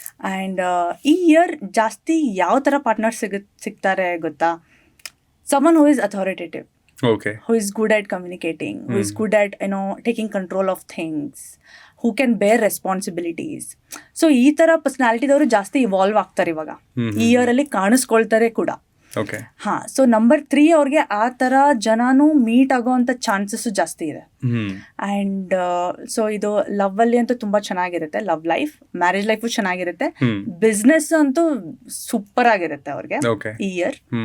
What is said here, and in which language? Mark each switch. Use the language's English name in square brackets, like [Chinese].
[Kannada] And ಈ year ಜಾಸ್ತಿ ಯಾವ ಥರ ಪಾರ್ಟ್ನರ್ ಸಿಗ್ತಾರೆ ಗೊತ್ತಾ? [English] someone who is authoritative, who is good at communicating, who is good at taking control of things, who can bear responsibilities. [Kannada] So ಈ ಥರ ಪರ್ಸನಾಲಿಟಿದವರು ಜಾಸ್ತಿ ಇವಾಲ್ವ್ ಆಗ್ತಾರೆ ಇವಾಗ, ಈ ಇಯರಲ್ಲಿ ಕಾಣಿಸ್ಕೊಳ್ತಾರೆ ಕೂಡ. ಹಾ, ಸೊ ನಂಬರ್ 3 ಅವ್ರಿಗೆ ಆ ಥರ ಜನನೂ ಮೀಟ್ ಆಗೋವಂಥ ಚಾನ್ಸಸ್ಸು ಜಾಸ್ತಿ ಇದೆ. ಆ್ಯಂಡ್ ಸೊ ಇದು ಲವ್ ಅಲ್ಲಿ ಅಂತೂ ತುಂಬ ಚೆನ್ನಾಗಿರುತ್ತೆ, ಲವ್ ಲೈಫ್, ಮ್ಯಾರೇಜ್ ಲೈಫು ಚೆನ್ನಾಗಿರುತ್ತೆ, ಬಿಸ್ನೆಸ್ ಅಂತೂ ಸೂಪರ್ ಆಗಿರುತ್ತೆ ಅವ್ರಿಗೆ ಈ ಇಯರ್.